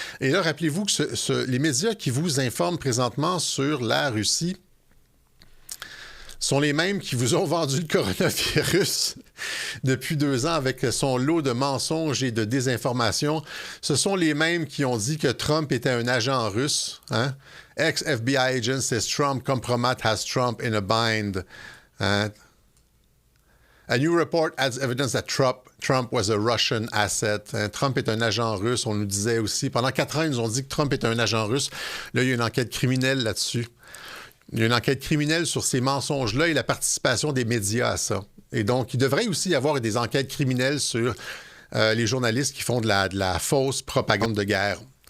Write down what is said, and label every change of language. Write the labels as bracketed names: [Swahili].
[French] Et là, rappelez-vous que les médias qui vous informent présentement sur la Russie sont les mêmes qui vous ont vendu le coronavirus depuis 2 ans avec son lot de mensonges et de désinformation. Ce sont les mêmes qui ont dit que Trump était un agent russe. Hein? [English] Ex-FBI agent says Trump compromat has Trump in a bind. Hein? A new report adds evidence that Trump was a Russian asset. [French] Hein? Trump est un agent russe. On nous disait aussi, pendant 4 ans, ils nous ont dit que Trump est un agent russe. Là, il y a une enquête criminelle là-dessus. Il y a une enquête criminelle sur ces mensonges-là et la participation des médias à ça. Et donc, il devrait aussi y avoir des enquêtes criminelles sur les journalistes qui font de la fausse propagande de guerre.